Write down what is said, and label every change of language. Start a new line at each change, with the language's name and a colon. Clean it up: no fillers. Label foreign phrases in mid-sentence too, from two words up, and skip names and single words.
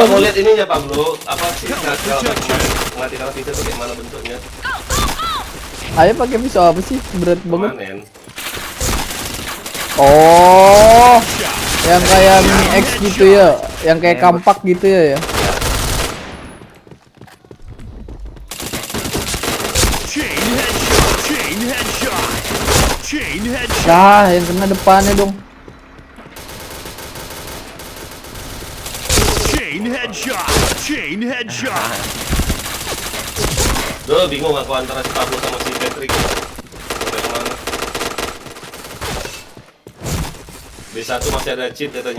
Indonesian: Mau lihat ini ya Pablo, apa sih ngelatih kalau kita tuh kayak mana bentuknya? Ayo pakai pisau apa sih? Berat banget. Kemarin. Oh, yang kayak mini X gitu ya, yang kayak kampak gitu ya.
English: Chain headshot. Chain headshot. Chain headshot.
Indonesian: Nah, yang kena depannya dong.
English: Chain headshot. Chain headshot.
Indonesian: Duh, bingung aku antara si Pablo sama si Patrick. Sampai kemana? B1 masih ada cheat katanya.